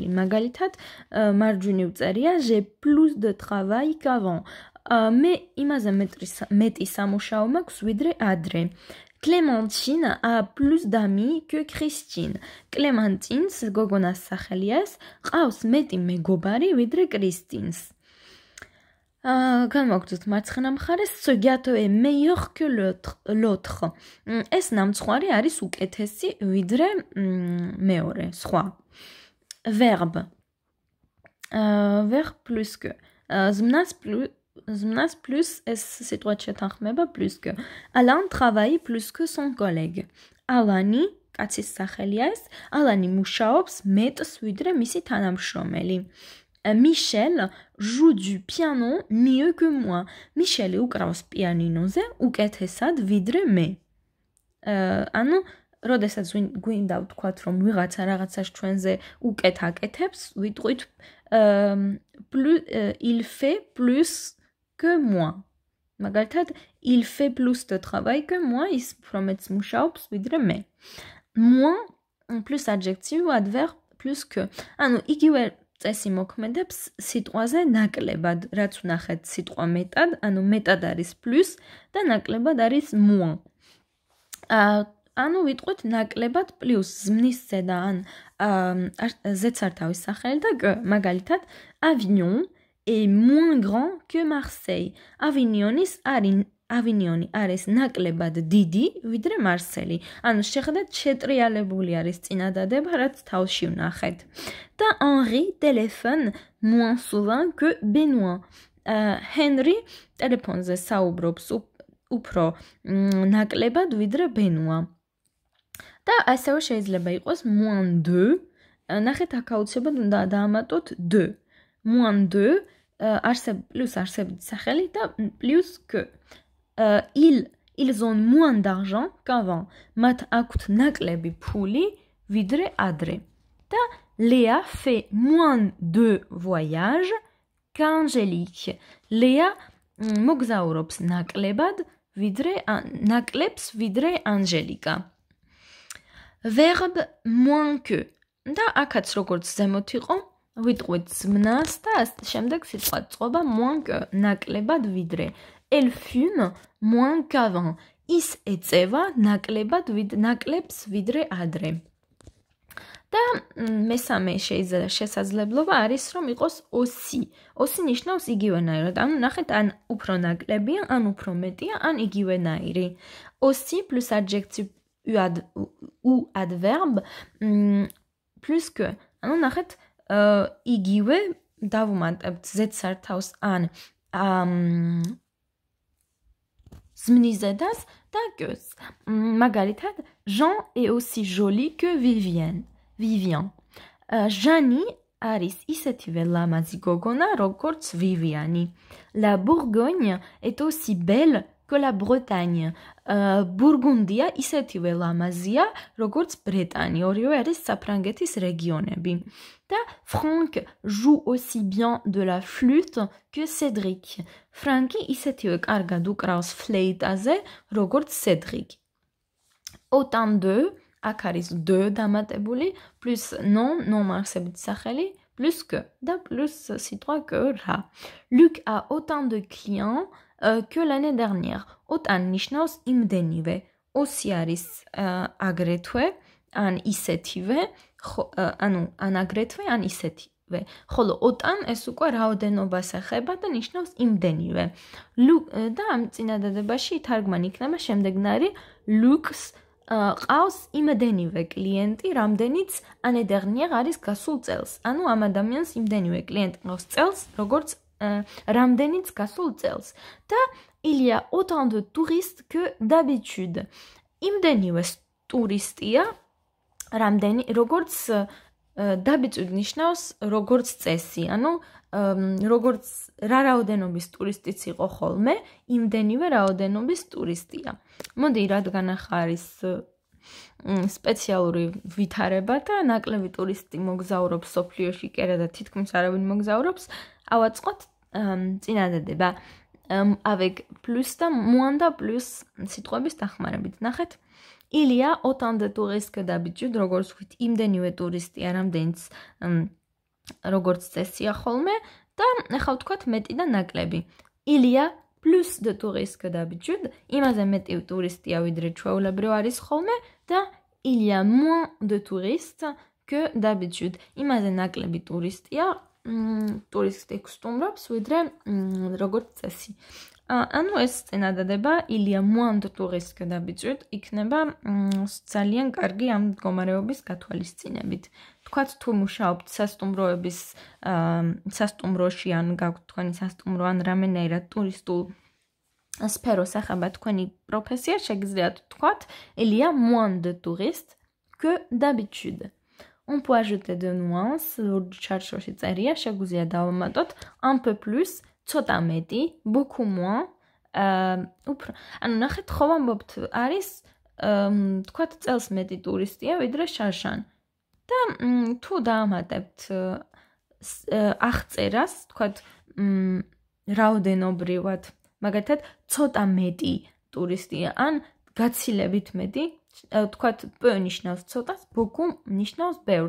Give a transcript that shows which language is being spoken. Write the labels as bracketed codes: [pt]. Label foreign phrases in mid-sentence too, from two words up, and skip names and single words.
[ka] მაგალითად, მარჯვნივ წერია [fr] j'ai plus de travail qu'avant. [ka] მე იმაზე მეტი სამუშაო მაქვს ვიდრე ადრე. [fr] Clémentine a plus d'amis que Christine. Clémentine, [ka] გოგონას სახელია ეს, ყავს მეტი მეგობარი ვიდრე კრისტინს. განვაგრძოთ მარცხენა მხარეს, [fr] ce gâteau est meilleur que l'autre. [ka] ეს ნამცხვარი არის უკეთესი ვიდრე მეორე, სხვა. [fr] Verbe. Verbe plus que. [ka] Zmnas plus ეს სიტუაცია შეთანხმება [fr] plus que. Alain travaille plus que son collègue. [ka] Alani, კაცის სახელია ეს, Alani მუშაობს მეტს ვიდრე მისი თანამშრომელი. [fr] Michel joue du piano mieux que moi. [ka] Michel უკრავს პიანინოზე უკეთესად ვიდრე მე. ანუ როდესაც გვინდა ვთქვათ რომ ვიღაცა რაღაცას ჩვენზე უკეთ აკეთებს, ვიტყვით [fr] il fait plus que moi. მაგალითად, il fait plus de travail que moi, [ka] ის უფრო მეტს მუშაობს ვიდრე მე. [fr] Moins plus adjective ou adverbe plus que. [ka] ანუ იგივე წესი მოქმედებს სიტყვაზე ნაკლებად, რაც ვნახეთ სიტყვა მეტად, ანუ მეტად არის plus და ნაკლებად არის moins. ანუ ვიტყვით ნაკლებად plus ზმნის ზედა ან ზეცართავის სახელი და que. მაგალითად, [fr] Avignon est moins grand que Marseille. [ka] Avignon არის ნაკლებად დიდი ვიდრე მარსელი. ანუ შეხედეთ შეტრიალებული არის წინადადება, რაც თავში ვნახეთ. [fr] და Henri téléphone moins souvent que Benoît. [ka] Henry ტელეფონზე საუბრობს უფრო ნაკლებად ვიდრე Benoît. და ასევე შეიძლება იყოს moins deux. ნახეთ აქ აუცილებლად უნდა დაამატოთ deux. [fr] Moins deux plus [ka] არსებითი სახელი და [fr] plus que. Ils ont moins d'argent qu'avant. [ka] მათ აქვთ ნაკლები ფული ვიდრე ადრე. [fr] და Léa fait moins de voyages qu'Angélique. [ka] Léa მოგზაურობს ნაკლებად ნაკლებს ვიდრე ანჟელიკა. [fr] Verbe moins que. [ka] და აქაც როგორც ზემოთ იყო, ვიტყვით ზმნას და შემდეგ სიტყვა წყობა [fr] moins que [ka] ნაკლებად ვიდრე. [fr] Elle fume moins qu'avant. [ka] ის ეწევა ნაკლებს ვიდრე ადრე. და მესამე შესაძლებლობა არის რომ იყოს aussi. aussi ნიშნავს იგივენაირად. ანუ ნახეთ ან უფრო ნაკლებია, ან უფრო მეტია, ან იგივენაირი. [fr] aussi plus adjective ou adverbe plus que. [ka] ანუ ნახეთ იგივე დავუმატებთ ზედსართავს ან ზმნის ზედას და que-ს. მაგალითად, [fr] Jean est aussi joli que Vivian. [ka] Jeanne არის ისეთივე ლამაზი გოგონა, როგორც Viviane. [fr] La Bourgogne est aussi belle que la Bretagne. [ka] ბურგუნდია ისეთივე ლამაზია, როგორც ბრეტანი. ორივე არის საფრანგეთის რეგიონები. [fr] და Franck joue aussi bien de la flûte que Cédric. [ka] ფრანკი ისეთივე კარგად უკრავს ფლეიტაზე, როგორც Cédric. [fr] Autant de, [ka] აქ არის de დამატებული, [fr] plus non [ka] არსებითი სახელი, [fr] plus que და plus სიტყვა que რა. Luc a autant de clients que l'année dernière. [ka] Autant ნიშნავს იმდენივე. Aussi არის აგრეთვე, ან ისეთივე, ანუ ან აგრეთვე, ან ისეთივე. ხოლო autant ეს უკვე რაოდენობას ეხება და ნიშნავს იმდენივე. და ამ წინადადებაში თარგმანი იქნება შემდეგნაირი. Lux ყავს იმდენივე კლიენტი, რამდენიც [fr] année dernière [ka] არის გასულ წელს. ანუ ამ ადამიანს იმდენივე კლიენტი ყავს წელს, როგორც რამდენიც გასულ წელს. [fr] და il y a autant de touristes que d'habitude. [ka] იმდენივე ტურისტია, როგორც d'habitude ნიშნავს როგორც წესი. ანუ როგორც რა რაოდენობის ტურისტიც იყო ხოლმე, იმდენივე რაოდენობის ტურისტია. მოდი, რადგან ახლა არის სპეციალური ვითარება და ნაკლები ტურისტი მოგზაურობს სოფლიოში, კერა და თითქმის არავინ მოგზაურობს, ავაწყოთ წინადადება [fr] avec plus [ka] და moins და plus სიტყვების დახმარებით. ნახეთ, [fr] Il y a autant de touristes que d'habitude, [ka] როგორც ვთქვით, იმდენივე ტურისტია, რამდენიც როგორც წესია ხოლმე და ახლა ვთქვათ მეტი და ნაკლები. [fr] Il y a plus de touristes que d'habitude, [ka] იმაზე მეტი ტურისტია, ვიდრე ჩვეულებრივ არის ხოლმე და [fr] il y a moins de touristes que d'habitude. [ka] იმაზე ნაკლები ტურისტია, ტურისტი გსტუმრობს, ვიდრე როგორც წესი. ანუ ეს წინადადება [fr] il y a moins de touristes que d'habitude [ka] იქნება ძალიან კარგი ამ მდგომარეობის გათვალისწინებით. თქვათ თუ მუშაობთ სასტუმროების სასტუმროში ან გაქვთ თქვენი სასტუმრო ან რამენერად ტურისტულ სფეროს ახება თქვენი პროფესია, შეგიძლიათ თქვათ [fr] il y a moins de touristes que d'habitude. On peut ajouter de nuances, [ka] ლურჯ ჩარჩოში წერია, შეგვიძლია დავამატოთ [fr] un peu plus, [ka] ცოტა მეტი, [fr] beaucoup moins, [ka] უფრო. ანუ ნახეთ, ხო ვამბობთ, არის თქვათ წელს მეტი ტურისტია, ვიდრე შარშან. და თუ დაამატებთ აღწერას, თქვათ რაოდენობრივად, მაგალითად, ცოტა მეტი ტურისტია, ან გაცილებით მეტი, თქვათ peu ნიშნავს ცოტას, beaucoup ნიშნავს ბევრს.